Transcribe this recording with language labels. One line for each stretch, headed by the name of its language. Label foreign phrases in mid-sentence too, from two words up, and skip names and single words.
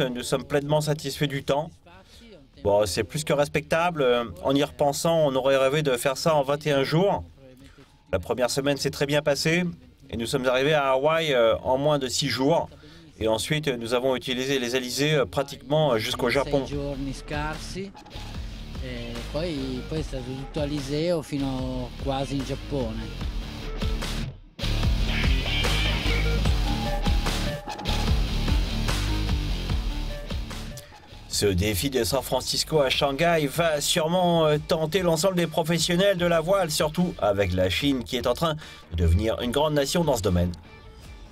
French: Nous sommes pleinement satisfaits du temps. Bon, c'est plus que respectable. En y repensant, on aurait rêvé de faire ça en 21 jours. La première semaine s'est très bien passée. Et nous sommes arrivés à Hawaï en moins de 6 jours. Et ensuite, nous avons utilisé les alizés pratiquement jusqu'au Japon.
Italian: Poi è stato tutto Aliseo fino quasi in Giappone.
French: Ce défi de San Francisco à Shanghai va sûrement tenter l'ensemble des professionnels de la voile, surtout avec la Chine qui est en train de devenir une grande nation dans ce domaine.